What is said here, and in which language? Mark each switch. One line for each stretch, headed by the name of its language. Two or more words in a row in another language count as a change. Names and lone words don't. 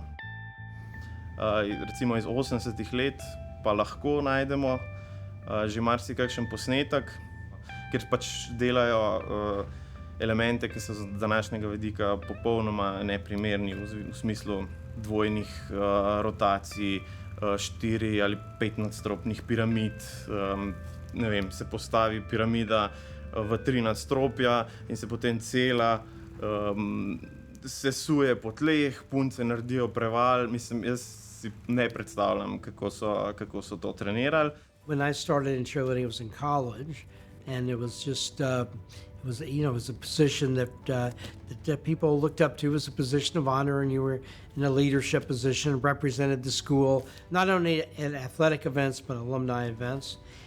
Slovenian: Recimo iz 80-ih let pa lahko najdemo že marsikakšen posnetek, kjer pač delajo elemente, ki so z današnjega vidika popolnoma neprimerni v smislu dvojnih rotacij, 4 ali 5 nadstropnih piramid. Ne vem, se postavi piramida v 3 nadstropja in se potem cela sesuje po tleh, punce naredijo preval. Mislim, jaz si ne predstavljam, kako so to trenirali.
English: When I started in cheerleading, I was in college, and it was just, it was a position that people looked up to as a position of honor, and you were in a leadership position, represented the school, not only at athletic events, but alumni events.